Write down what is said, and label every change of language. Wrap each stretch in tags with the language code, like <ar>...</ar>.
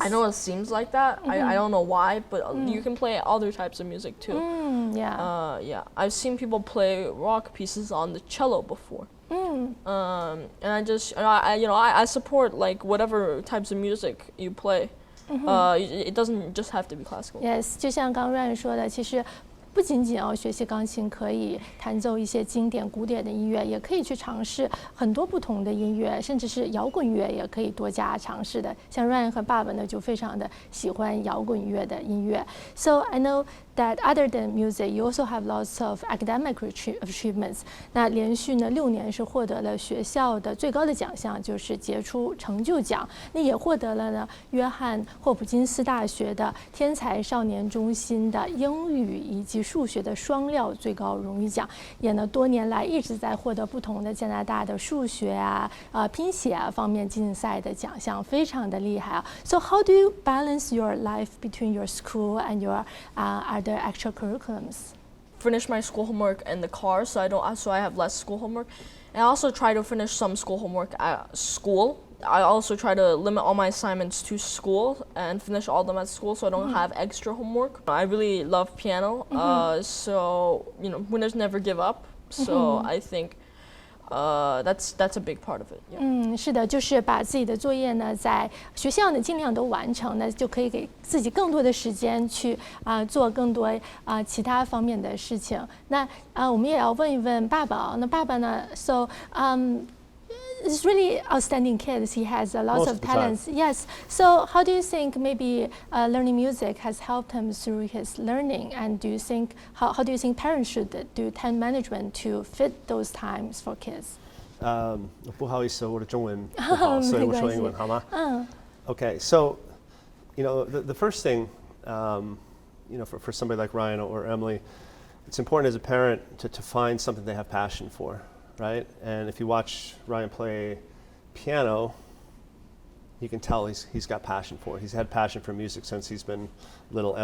<en>I know it seems like that. I don't know why, but you can play other types of music too. Yeah. Yeah. I've seen people play rock pieces on the cello before. And I support like whatever types of music you play. It doesn't just have to be classical.</en> <zh>Yes， 就像刚 Ryan 说的，其实不仅仅学习钢琴可以弹奏一些经典古典的音乐，也可以去尝试很多不同的音乐，甚至是摇滚乐也可以多加尝试的。像 Ryan 和爸爸呢，就非常的喜欢摇滚乐的音乐。</zh> <en>So I know that other than music, you also have lots of academic achievements.</en> <zh>那连续呢6年是获得了学校的最高的奖项，就是杰出成就奖。那也获得了呢约翰霍普金斯大学的天才少年中心的英语以及数学的双料最高荣誉奖。也呢多年来一直在获得不同的加拿大的数学拼写方面竞赛的奖项，非常的厉害啊。</zh> <en>So how do you balance your life between your school and your other extracurriculums? Finish my school homework in the car, so I have less school homework. And I also try to finish some school homework at school. I also try to limit all my assignments to school and finish all of them at school, so I don't have extra homework. I really love piano, so winners never give up. So I think that's a big part of it. Yeah.</en> <zh>是的，就是把自己的作业呢，在学校呢尽量都完成，那就可以给自己更多的时间去做更多其他方面的事情。那我们也要问一问爸爸，那爸爸呢 ？</zh> <en>So he's really outstanding kid. He has lots of talents. Yes. So how do you think maybe learning music has helped him through his learning? And do you think how do you think parents should do time management to fit those times for kids?</en> <zh>不好意思，我的中文不好，所以我说英文好吗？</zh> <en>Okay, so the first thing, for somebody like Ryan or Emily, it's important as a parent to find something they have passion for. Right? And if you watch Ryan play piano, you can tell he's got passion for it. He's had passion for music since he's been little.</en>